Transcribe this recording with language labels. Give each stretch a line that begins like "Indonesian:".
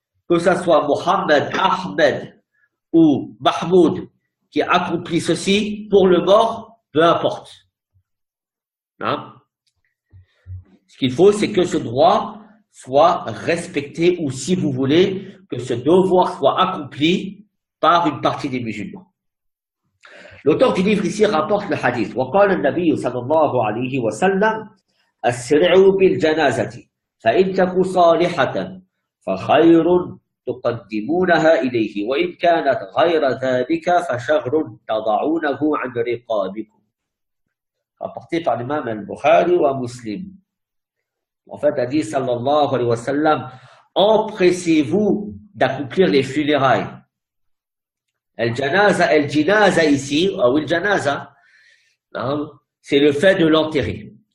French: Que ça soit Mohammed, Ahmed ou Mahmoud qui accomplit ceci, pour le mort, peu importe. Non. Ce qu'il faut, c'est que ce droit soit respecté, ou si vous voulez, que ce devoir soit accompli par une partie des musulmans. L'auteur du livre ici rapporte le hadith.
Arabic: وقال النبي صلى الله عليه وسلم أسرعوا بالجنازة فإن تك صالحة فخير تقدمونها إليه وإن كانت غير ذلك فشر تضعونه عن رقابكم.
French: Rapporté par l'imam al-Bukhari ou Muslim. En fait, a dit
Arabic: sallallahu alayhi wa sallam,
French: empressez-vous d'accomplir les funérailles. El-janaza ici, ou el-janaza, c'est le fait de l'enterrer.